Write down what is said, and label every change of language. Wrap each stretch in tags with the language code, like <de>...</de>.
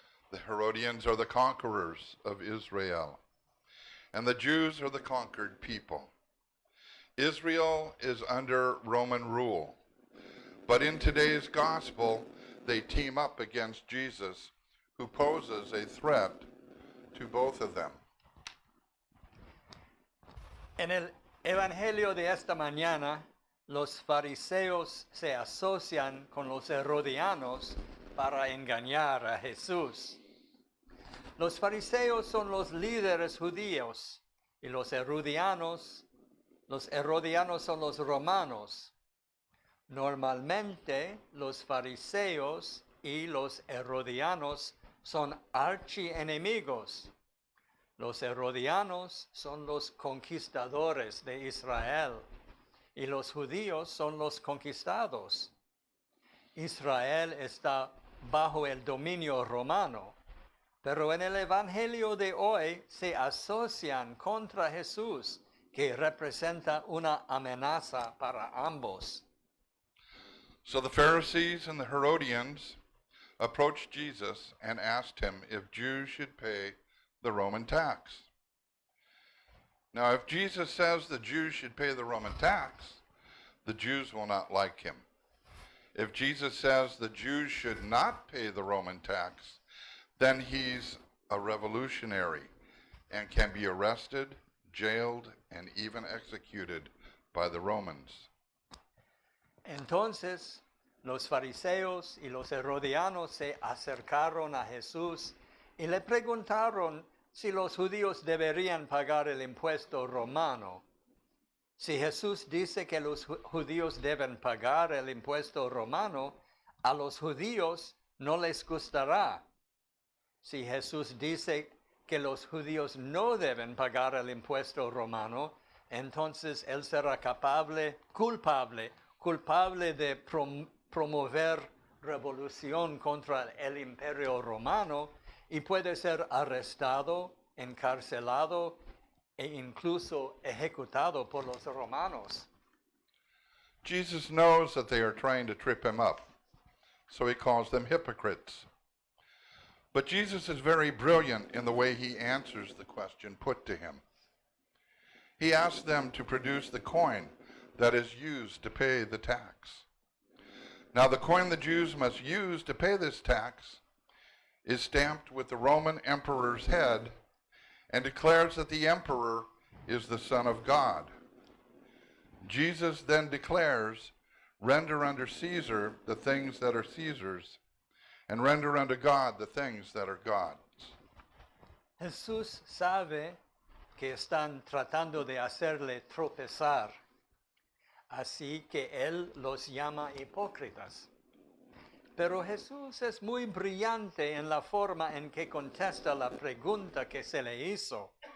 <en>The Herodians are the conquerors of Israel, and the Jews are the conquered people. Israel is under Roman rule, but in today's gospel, they team up against Jesus, who poses a threat to both of them.</en> <es>En el Evangelio de esta mañana, los fariseos se asocian con los herodianos para engañar a Jesús. Los fariseos son los líderes judíos y los herodianos son los romanos. Normalmente los fariseos y los herodianos son archienemigos. Los herodianos son los conquistadores de Israel y los judíos son los conquistados. Israel está bajo el dominio romano, pero en el Evangelio de hoy se asocian contra Jesús, que representa una amenaza para ambos.</es> <en>So the Pharisees and the Herodians approached Jesus and asked him if Jews should pay the Roman tax. Now, if Jesus says the Jews should pay the Roman tax, the Jews will not like him. If Jesus says the Jews should not pay the Roman tax, then he's a revolutionary and can be arrested, jailed, and even executed by the Romans.</en> <es>Entonces, los fariseos y los herodianos se acercaron a Jesús y le preguntaron si los judíos deberían pagar el impuesto romano. Si Jesús dice que los judíos deben pagar el impuesto romano, a los judíos no les gustará. Si Jesús dice que los judíos no deben pagar el impuesto romano, entonces él será culpable de promover revolución contra el imperio romano y puede ser arrestado, encarcelado e incluso ejecutado por los romanos.</es> <en>Jesus knows that they are trying to trip him up, so he calls them hypocrites. But Jesus is very brilliant in the way he answers the question put to him. He asks them to produce the coin that is used to pay the tax. Now, the coin the Jews must use to pay this tax is stamped with the Roman emperor's head and declares that the emperor is the Son of God. Jesus then declares, "Render unto Caesar the things that are Caesar's, and render unto God the things that are God's."</en> <es>Jesús sabe que están tratando de hacerle tropezar, así que él los llama hipócritas. Pero Jesús es muy brillante en la forma en que contesta la pregunta que se le hizo.</es>